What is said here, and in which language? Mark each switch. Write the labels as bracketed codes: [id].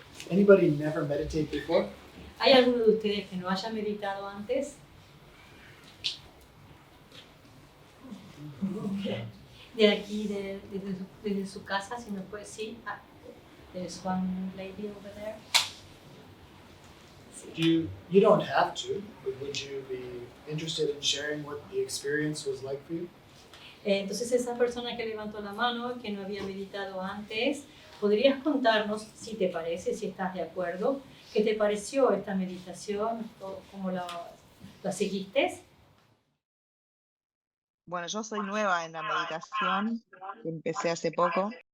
[en] Anybody never meditate before? [es] ¿Hay alguno de ustedes que no haya meditado antes? De aquí, desde su casa, si nos puede decir. [en] There's one lady over there. You don't have to, but would you be interested in sharing what the experience was like for you? [es] Entonces esa persona que levantó la mano, que no había meditado antes, ¿podrías contarnos, si te parece, si estás de acuerdo, qué te pareció esta meditación, cómo la seguiste? Bueno, yo soy nueva en la meditación, empecé hace poco.